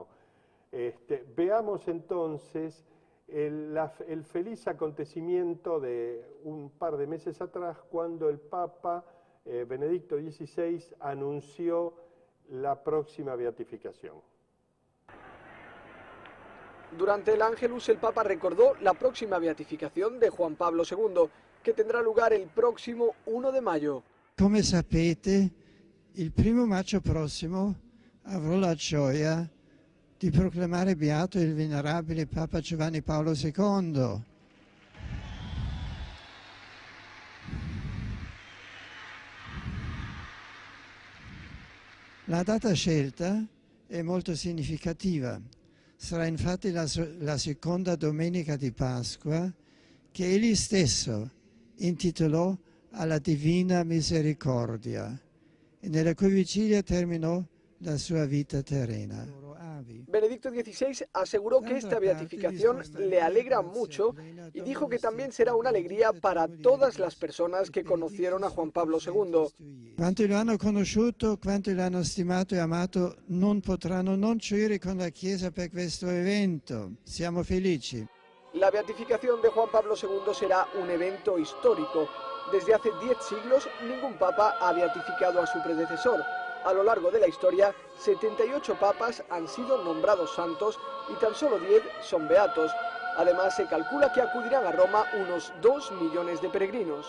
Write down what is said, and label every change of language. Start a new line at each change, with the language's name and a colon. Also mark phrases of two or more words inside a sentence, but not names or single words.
Spanish: Veamos entonces el feliz acontecimiento de un par de meses atrás, cuando el Papa Benedicto XVI anunció la próxima beatificación. Durante el Ángelus, el Papa recordó la próxima beatificación de Juan Pablo II, que tendrá lugar el próximo 1 de mayo.
Italian: Come sapete, il 1 maggio prossimo avrò la gioia di proclamare beato il venerabile Papa Giovanni Paolo II. La data scelta è molto significativa. Sarà infatti la seconda domenica di Pasqua, che egli stesso intitolò alla Divina Misericordia e nella cui vigilia terminò la sua vita terrena.
Spanish: Benedicto XVI aseguró que esta beatificación le alegra mucho y dijo que también será una alegría para todas las personas que conocieron a Juan Pablo II.
Italian: Quanti lo hanno conosciuto, quanti lo hanno stimato e amato, non potranno non gioire con la Chiesa per questo evento. Siamo felici.
Spanish: La beatificación de Juan Pablo II será un evento histórico. Desde hace 10 siglos ningún papa ha beatificado a su predecesor. A lo largo de la historia, 78 papas han sido nombrados santos y tan solo 10 son beatos. Además, se calcula que acudirán a Roma unos 2 millones de peregrinos.